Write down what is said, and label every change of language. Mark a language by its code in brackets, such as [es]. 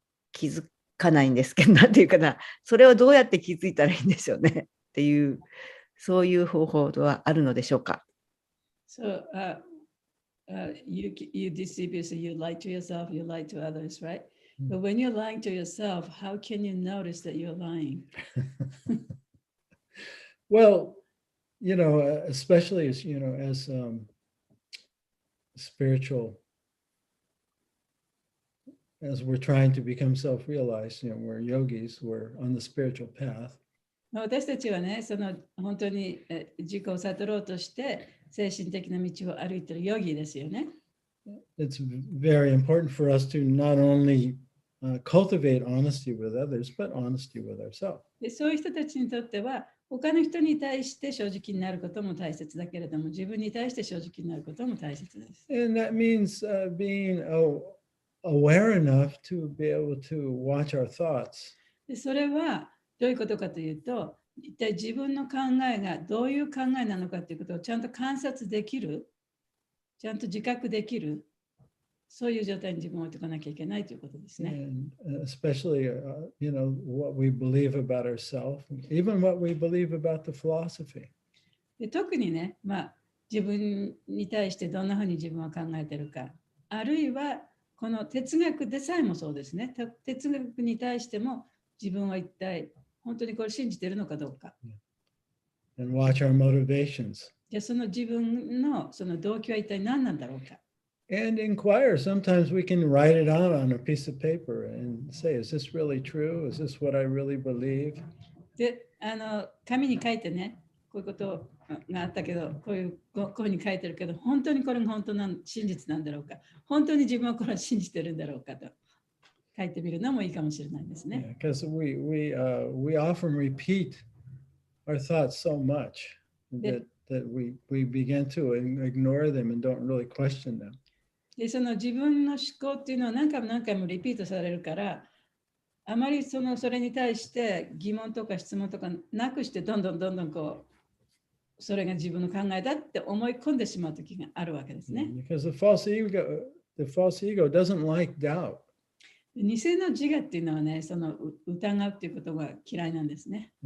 [ja] 気づかないんですけど、なんていうかな、それをどうやって気づいたらいいんでしょうねっていう、そういう方法はあるのでしょうか。 [en] So, you deceive yourself, you lie to yourself, you lie to others, right? But when you're lying to yourself, how can you notice that you're lying? Well, you know, especially as, you know, as spiritual, as we're trying to become self-realized, you know, we're yogis, we're on the spiritual path. [ja] 私たちはね、その本当に自己を悟ろうとして精神的な道を歩いているヨギですよね。 [en] It's very important for us to not only cultivate honesty with others, but honesty with ourselves. [ja] で、そういう人たちにとっては、他の人に対して正直になることも大切だけれども、自分に対して正直になることも大切です。 [en] And that means being aware enough to be able to watch our thoughts. [ja] で、それはどういうことかというと、一体自分の考えがどういう考えなのかということをちゃんと観察できる、ちゃんと自覚できる、そういう状態に自分を置いておかなきゃいけないということですね。 [en] And especially, you know, what we believe about ourselves, even what we believe about the philosophy. [ja] で、特にね、自分に対してどんなふうに自分は考えているか、あるいはこの哲学でさえもそうですね。哲学に対しても自分は一体本当にこれ信じているのかどうか。 [en] And watch our motivations. [ja] じゃあその自分のその動機は一体何なんだろうか。 [en] And inquire. Sometimes we can write it out on a piece of paper and say, is this really true? Is this what I really believe? [ja] で、紙に書いてね、こういうことがあったけど、こういうふうに書いてるけど、本当にこれが本当な真実なんだろうか。本当に自分はこれを信じてるんだろうかと書いてみるのもいいかもしれないですね。 [en] Because we often repeat our thoughts so much that we begin to ignore them and don't really question them. [ja] で、その自分の思考っていうのは何回もリピートされるから、あまりそれに対して疑問とか質問とかなくしてどんどんこうそれが自分の考えだって思い込んでしまう時があるわけですね。 [en] Because the false ego doesn't like doubt. [ja] 偽の自我っていうのはね、その疑うっていうことが嫌いなんですね。